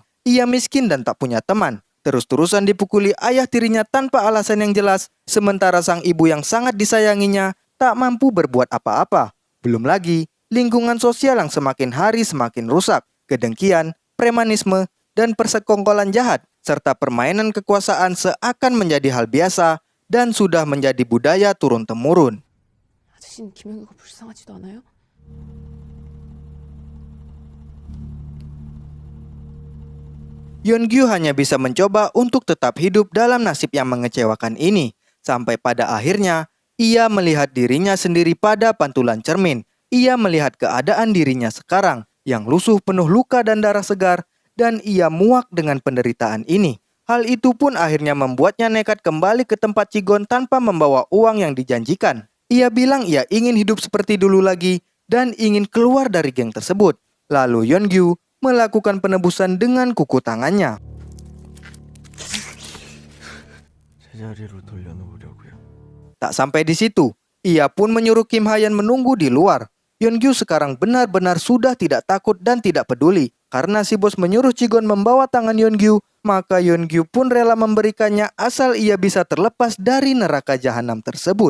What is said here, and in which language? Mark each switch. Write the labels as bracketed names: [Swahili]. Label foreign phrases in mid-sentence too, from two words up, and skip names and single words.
[Indonesian] Ia miskin dan tak punya teman. Terus-terusan dipukuli ayah tirinya tanpa alasan yang jelas, sementara sang ibu yang sangat disayanginya tak mampu berbuat apa-apa. Belum lagi, lingkungan sosial yang semakin hari semakin rusak, kedengkian, premanisme, dan persekongkolan jahat, serta permainan kekuasaan seakan menjadi hal biasa dan sudah menjadi budaya turun-temurun. [Korean] 아저씨는 김영규가 불쌍하지도 않아요? [Indonesian] Yeon-gyu hanya bisa mencoba untuk tetap hidup dalam nasib yang mengecewakan ini. Sampai pada akhirnya, ia melihat dirinya sendiri pada pantulan cermin. Ia melihat keadaan dirinya sekarang, yang lusuh penuh luka dan darah segar, dan ia muak dengan penderitaan ini. Hal itu pun akhirnya membuatnya nekat kembali ke tempat Ci-gon tanpa membawa uang yang dijanjikan. Ia bilang ia ingin hidup seperti dulu lagi dan ingin keluar dari geng tersebut. Lalu Yeongju melakukan penebusan dengan kuku tangannya. [Korean] 제자리로 돌려놓으려고요. [Indonesian] Tak sampai di situ, ia pun menyuruh Kim Hayan menunggu di luar. Yeongju sekarang benar-benar sudah tidak takut dan tidak peduli. Karena si bos menyuruh Chigon membawa tangan Yeongju, maka Yeongju pun rela memberikannya asal ia bisa terlepas dari neraka jahanam tersebut.